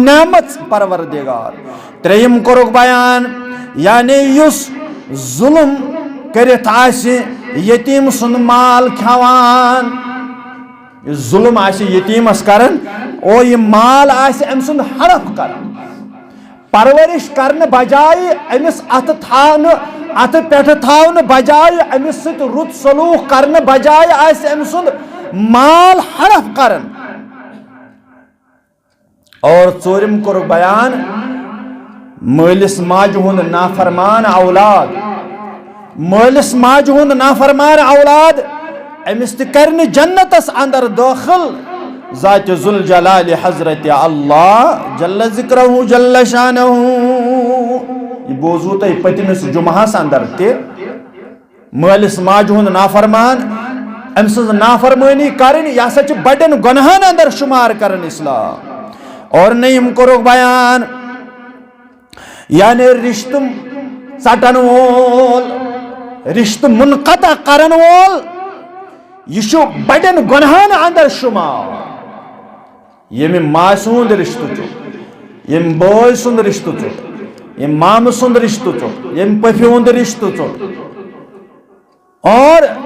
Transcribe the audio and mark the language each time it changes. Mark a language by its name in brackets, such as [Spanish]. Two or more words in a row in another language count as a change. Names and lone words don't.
[Kashmiri] نعمت پروردگار ترٛیٚیِم کوٚرُکھ بیان یعنی یُس ظلم کرت آسہِ یتیم سُنٛد مال کھٮ۪وان یُس ظلم آسہِ یتیمس کران اور یہ مال آسہِ أمۍ سُنٛد ہڑپ کران پرورش کرنہٕ بجایہِ أمِس اتھٕ پٮ۪ٹھٕ تھاونہٕ بجایہِ أمِس سۭتۍ رُت سلوٗک کرنہٕ بجایہِ آسہِ أمۍ سُنٛد مال ہڑپ کران اور ژوٗرِم کوٚرُکھ بیان مٲلِس ماجہِ ہُنٛد نافرمان اولاد مٲلِس ماجہِ ہُنٛد نافرمان اولاد أمِس تہِ کرِ نہٕ جنتس اندر داخل ذات ذوالجلال حضرت اللہ [Arabic] جل ذکرہ جل شانہ [Kashmiri] یہ بوزو تۄہہِ پٔتمِس جمعہس اندر تہِ مٲلِس ماجہِ ہُنٛد نافرمان أمۍ سٕنٛز نافرمٲنی کرٕنۍ یہِ ہسا چھِ بڑٮ۪ن گۄنہن اندر شُمار کران اسلام اور نٔیِم کوٚرُکھ بیان یعنی رشتہٕ ژٹن وول رشتہٕ منقطع کرن وول یہ چھُ بڑٮ۪ن گۄنہن اندر شُمار یم ماس ہند رشتہ چھ یم بوے سند رشتہ چھ یم مام سند رشتہ چھ یم پفہ ہند رشتہ چھ اور